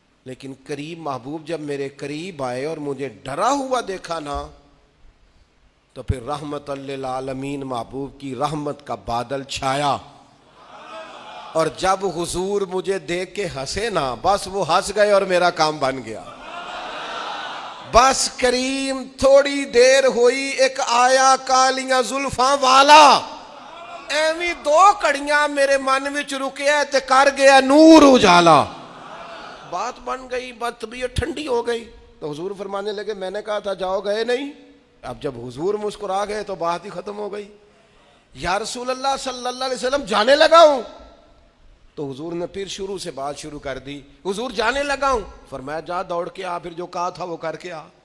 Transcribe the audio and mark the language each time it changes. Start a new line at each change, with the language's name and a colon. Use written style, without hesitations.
Urdu: لیکن قریب محبوب جب میرے قریب آئے اور مجھے ڈرا ہوا دیکھا نا تو پھر رحمت للعالمین محبوب کی رحمت کا بادل چھایا, اور جب حضور مجھے دیکھ کے ہنسے نا بس وہ ہنس گئے اور میرا کام بن گیا.
Punjabi: بس کریم تھوڑی دیر ہوئی ایک آیا کالیاں زلفاں والا, ایویں 2 کڑیاں میرے من وچ رکیا تے کر گیا نور اجالا.
Urdu: بات بن گئی, بات طبیعت ٹھنڈی ہو گئی. تو حضور فرمانے لگے میں نے کہا تھا جاؤ, گئے نہیں. اب جب حضور مسکرا گئے تو بات ہی ختم ہو گئی. یا رسول اللہ صلی اللہ علیہ وسلم جانے لگا ہوں. تو حضور نے پھر شروع سے بات شروع کر دی. حضور جانے لگا ہوں, فرمایا جا دوڑ کے آ, پھر جو کہا تھا وہ کر کے آ.